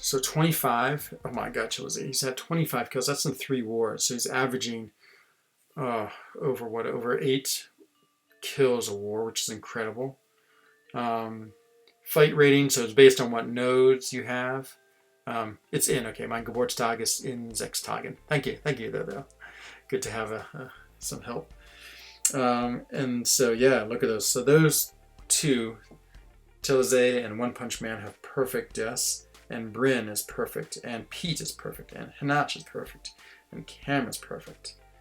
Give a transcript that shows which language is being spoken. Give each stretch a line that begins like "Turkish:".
English: So 25. Oh my God, he's had 25 kills. That's in 3 wars. So he's averaging over 8 kills a war, which is incredible. Fight rating. So it's based on what nodes you have. It's in.
German: Okay, mein Geburtstag is in 6 Tagen.
English: Thank you though. Good to have some help. And so yeah, look at those. So those 2, Tilze and One Punch Man, have perfect deaths, and Bryn is perfect, and Pete is perfect, and Hinach is perfect, and Cam is perfect.